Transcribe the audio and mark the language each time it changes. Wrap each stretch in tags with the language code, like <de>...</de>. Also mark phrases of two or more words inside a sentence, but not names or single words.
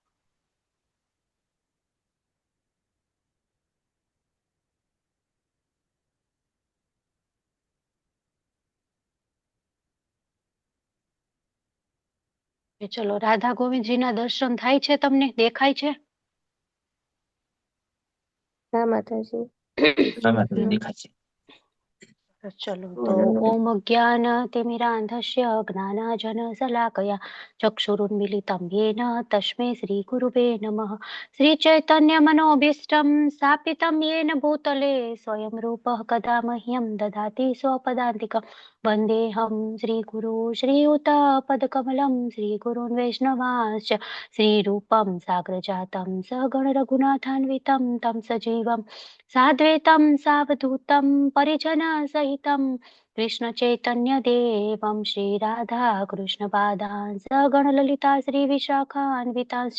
<gu>ચલો, રાધા ગોવિંદજીના દર્શન થાય છે? તમને દેખાય છે? હા માતાજી. દેખાય છે. ચલો તો</gu> <sa>ઓમ જ્ઞાન તિમિરાંધસ્ય જ્ઞાનાજન શલાકયા ચક્ષુરુન્મિલિतं येन तस्मै श्री गुरुवे नमः. श्री चैतन्य मनोभीष्टं स्थापितं येन भूतले स्वयं रूपः कदा मह्यं ददाति स्वपदान्तिकं. वन्देऽहं श्रीगुरु श्रीयुतपदकमलं श्रीगुरुन् वैष्णवांश्च श्रीरूपं साग्रजातं सगण रघुनाथान्वितं तं सजीवं साद्वैतं सावधूतं परिजन सहितं कृष्ण चैतन्य देवं श्री राधा कृष्ण पादान् सगण ललिता श्री विशाखान्वितांश्च.</sa>